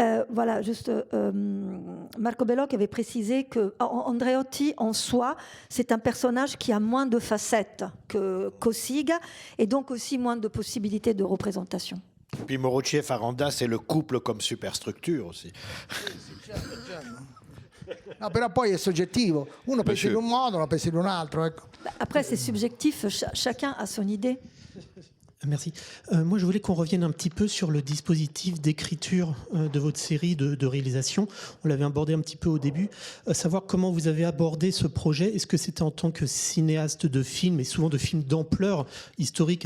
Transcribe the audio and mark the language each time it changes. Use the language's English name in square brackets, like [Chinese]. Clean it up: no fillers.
[French] Voilà, juste Marco Bellocchi avait précisé que Andreotti en soi, c'est un personnage qui a moins de facettes que Cossiga et donc aussi moins de possibilités de représentation. Puis Moroci et Faranda, c'est le couple comme superstructure aussi. [Italian] No, però poi è soggettivo, uno pensa in un modo, uno pensa in un altro. Ecco. [French] Après, c'est subjectif, chacun a son idée. Merci. Moi, je voulais qu'on revienne un petit peu sur le dispositif d'écriture de votre série de réalisation. On l'avait abordé un petit peu au début. Savoir comment vous avez abordé ce projet. Est-ce que c'était en tant que cinéaste de films, et souvent de films d'ampleur historique?